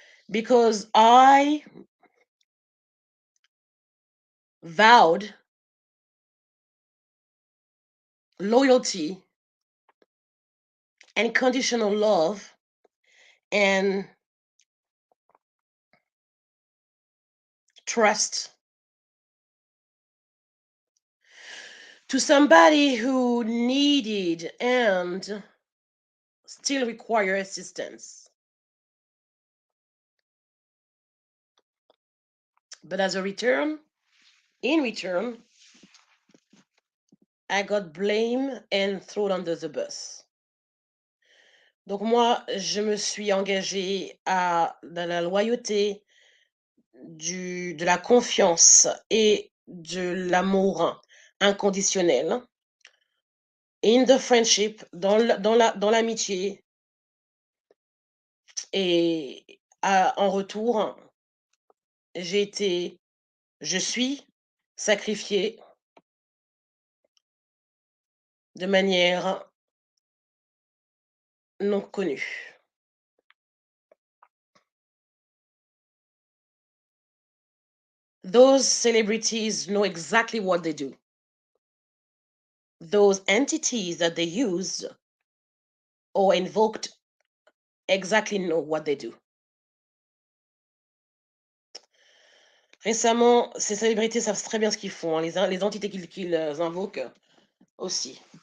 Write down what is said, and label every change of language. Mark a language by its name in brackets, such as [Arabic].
[English] Because I vowed loyalty and conditional love and trust to somebody who needed and still require assistance. But as a return, in return, I got blamed and thrown under the bus. [French] Donc moi, je me suis engagée à de la loyauté, de la confiance et de l'amour inconditionnel. [English] In the friendship, [French] dans l'amitié. Et en retour, je suis sacrifiée de manière non connue. [English] Those celebrities know exactly what they do. Those entities that they used or invoked exactly know what they do. [French] Récemment, ces célébrités savent très bien ce qu'ils font, hein, les entités qu'ils invoquent aussi.